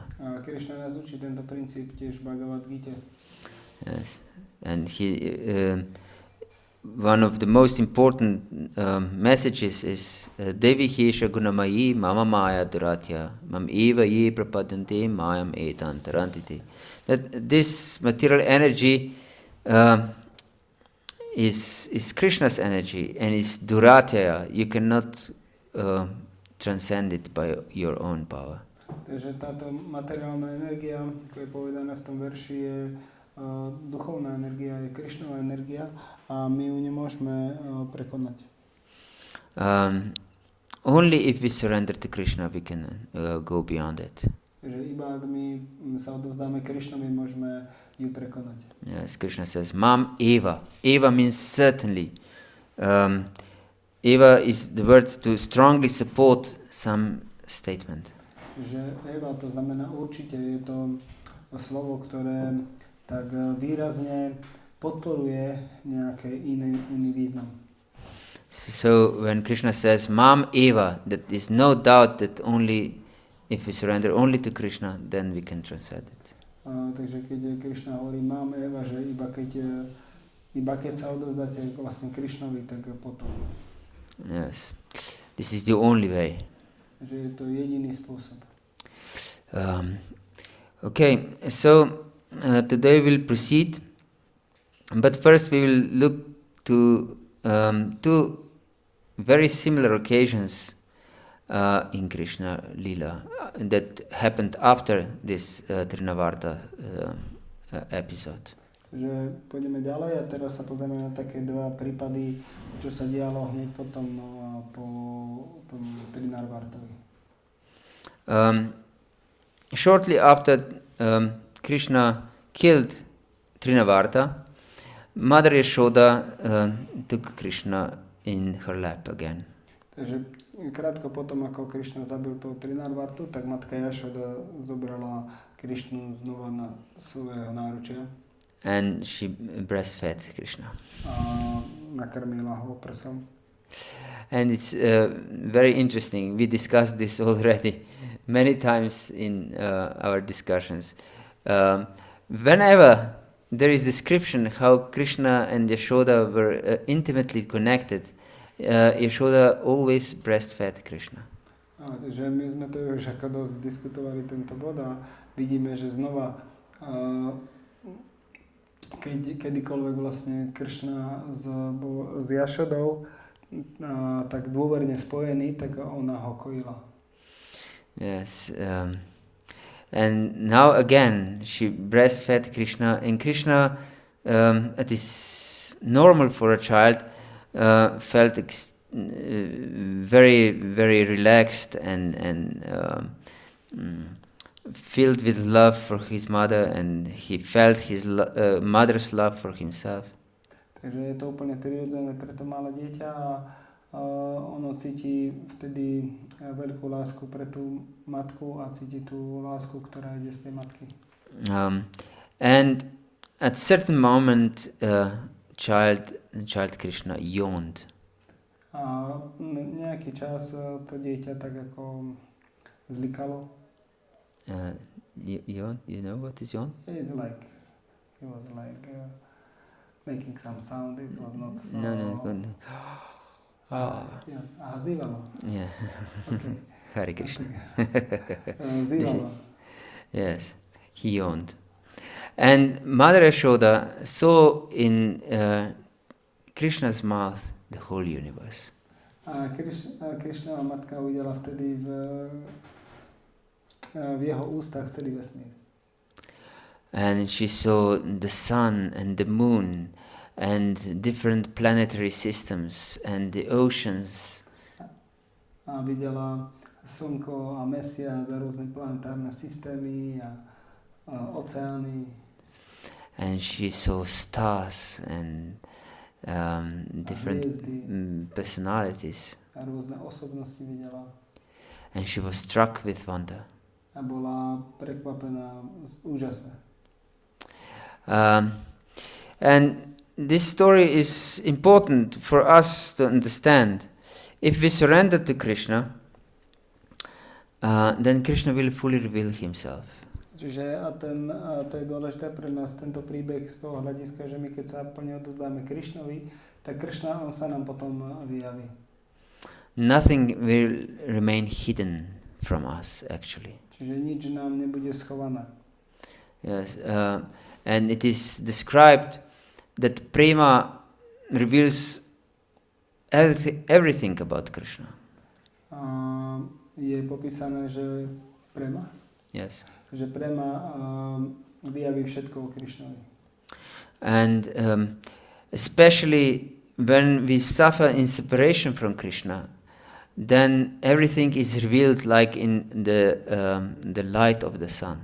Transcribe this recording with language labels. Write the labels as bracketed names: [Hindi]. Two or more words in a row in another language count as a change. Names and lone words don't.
[Slovak] A Krishna nás učí tento princíp tiež v Bhagavad-gite. [English] Yes, and one of the most important messages is [Sanskrit] देवीहि शगुणमयी मम माया दुरत्यया माम् एव ये प्रपद्यन्ते मायाम् एताम् तरन्तिति. [English] That this material energy is Krishna's energy and is Duratya. You cannot transcend it by your own power. [Slovak] Takže táto materiálna energia, ako je povedané v tom verši, je duchovná energia, je Krishnova energia a my ju nemôžeme prekonať. [English] Only if we surrender to Krishna we can go beyond it. [Slovak] Takže iba ak my sa odovzdáme Krishnovi, môžeme ju prekonať. [English] Yes, Krishna says, [Sanskrit] माम् एव. [English] Eva means certainly. Eva is the word to strongly support some statement. [Slovak] Že Eva to znamená určite, je to slovo, ktoré tak výrazne podporuje nejaký iný význam. [English] So when Krishna says [Sanskrit] माम् एव, [English] that is no doubt that only if we surrender only to Krishna, then we can transcend it. [Slovak] Takže keď Krishna hovorí [Sanskrit] माम् एव, [Slovak] že iba keď sa odovzdáte vlastne Krishnovi, tak potom. [English] Yes, this is the only way. [Slovak] Že je to jediný spôsob. [English] Okay, so today we'll proceed, but first we will look to two very similar occasions in Krishna Lila that happened after this Trinavarta episode. [Slovak] Že pôjdeme ďalej a teraz sa pozrieme na také dva prípady, čo sa dialo hneď potom po tom Trinarvartovi. [English] Shortly after Krishna killed Trinavarta, Mother Yasoda took Krishna in her lap again. [Slovak] Takže krátko potom, ako Krishna zabil toho Trinarvartu, tak matka Yasoda zobrala Krishnu znova na svojho náručia. [English] And she breastfed Krishna. [Slovak] A nakrmila ho prsom. [English] And it's very interesting. We discussed this already many times in our discussions. Whenever there is description how Krishna and Yasoda were intimately connected, Yasoda always breastfed Krishna. [Slovak] Takže my sme to už ako dosť diskutovali tento bod a vidíme, že znova kedykoľvek vlastne Krsna bol s Yasodou, tak dôverne spojení, tak ona ho kojila. [English] Yes. And now again, she breastfed Krishna. And Krishna, it is normal for a child, felt very, very relaxed and filled with love for his mother, and he felt his mother's love for himself. [Slovak] Takže je to úplne prirodzené pre to malé dieťa a ono cíti vtedy veľkú lásku pre tú matku a cíti tú lásku, ktorá ide z tej matky. [English] And at certain moment, child Krishna yawned. [Slovak] A nejaký čas to dieťa tak ako zlikalo. [English] Yawn? You know what is yawn? He was like making some sound. It was not so... [Slovak] No. Yeah. Zívalo. [English] Yeah. Okay. Hare Krishna. [Slovak] Zívalo. [English] Yes, he yawned. And Mother Yasoda saw in Krishna's mouth the whole universe. [Slovak] A Krishnova matka uvidela vtedy v jeho ústach celý vesmír. [English] And she saw the sun and the moon and different planetary systems and the oceans. [Slovak] A videla slnko a mesiac a rôzne planetárne systémy a oceány. [English] And she saw stars and different personalities. [Slovak] A rôzne osobnosti videla. [English] And she was struck with wonder. [Slovak] A bola prekvapená z úžase. [English] And this story is important for us to understand. If we surrender to Krishna, then Krishna will fully reveal himself. [Slovak] Čiže to je dôležité pre nás tento príbeh z toho hľadiska, že my keď sa plne odozdáme Krishnovi, tak Krishna on sa nám potom vyjaví. [English] Nothing will remain hidden from us, actually. [Slovak] Čiže nič nám nebude schované. [English] Yes, and it is described that prema reveals everything about Krishna. [Slovak] Je popísané, že prema? [English] Yes. [Slovak] Že prema vyjaví všetko o Krishnovi. [English] And especially when we suffer in separation from Krishna, then everything is revealed like in the light of the sun.